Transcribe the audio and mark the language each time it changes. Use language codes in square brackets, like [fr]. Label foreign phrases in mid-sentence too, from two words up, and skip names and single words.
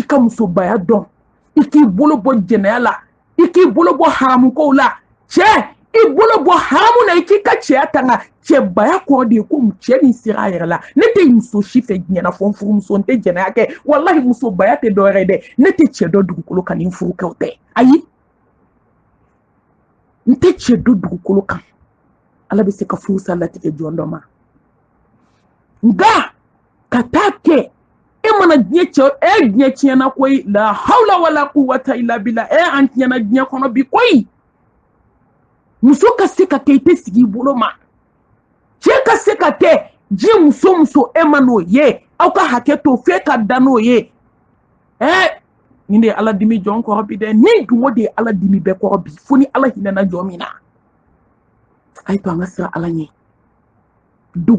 [bm] ka musobaya dɔn i k'i bolo bɔ jɛnɛya la i k'i bolo bɔ haramukow la cɛ i bolo bɔ haramu na i k'i ka cɛya tanga cɛbaya kɔrɔ de ye ko cɛ min sera a yɛrɛ la ne tɛ muso si fɛ diɲɛna fɔ n furumuso n tɛ jɛnɛya kɛ wallahi musobaya tɛ dɔwɛrɛ ye dɛ ne tɛ cɛ dɔ dugukolo kan ni n furukɛw tɛ ayi n tɛ cɛ dɔ dugukolo kan ala bɛ se ka furusa latigɛ jɔn dɔ ma nka ka taa kɛ e mana diɲɛ cɛ diɲɛ tiɲɛna koyi [ar] لا حول ولا قوة إلا بالله [bm] an tiɲɛna diɲɛ kɔnɔ bi koyi muso ka se ka kɛ i tɛ sigi i bolo ma cɛ ka se ka kɛ diɲɛ muso e ma n'o ye aw ka hakɛ to f'e ka da n'o ye nin de ye ala dimi jɔn kɔrɔ bi dɛ ni dungo de ye ala dimi bɛɛ kɔrɔ bi fo ni ala hinɛna jɔn min na a ye to an ka siran ala ɲɛ dogo